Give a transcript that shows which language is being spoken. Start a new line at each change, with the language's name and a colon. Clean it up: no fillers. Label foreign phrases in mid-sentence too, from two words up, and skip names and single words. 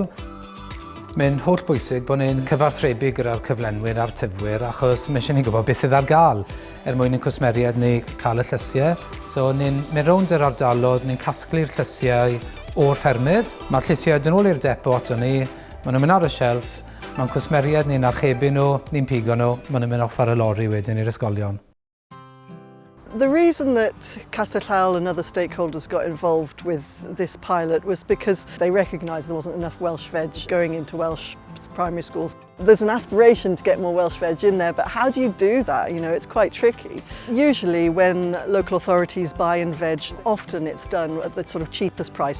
Welsh: Mae'n holl bwysig bod ni'n cyfarthrebu gyda'r cyflenwyr a'r tyfwyr achos mae eisiau ni gwybod beth sydd ar gael mwyn ein cwsmeriaid ni cael y llysiau. So ni'n mynd rownd yr ardalodd, ni'n casglu'r llysiau o'r ffermydd. Mae'r llysiau dyn nhw'n i'r depo ato ni, maen nhw'n mynd ar y shelf, mae'n cwsmeriaid ni'n archebu nhw, ni'n pigo nhw, maen nhw'n mynd off ar y lori wedyn i'r ysgolion.
English: The reason that Castell Howell and other stakeholders got involved with this pilot was because they recognised there wasn't enough Welsh veg going into Welsh primary schools. There's an aspiration to get more Welsh veg in there, but how do you do that? You know, it's quite tricky. Usually when local authorities buy in veg, often it's done at the sort of cheapest price.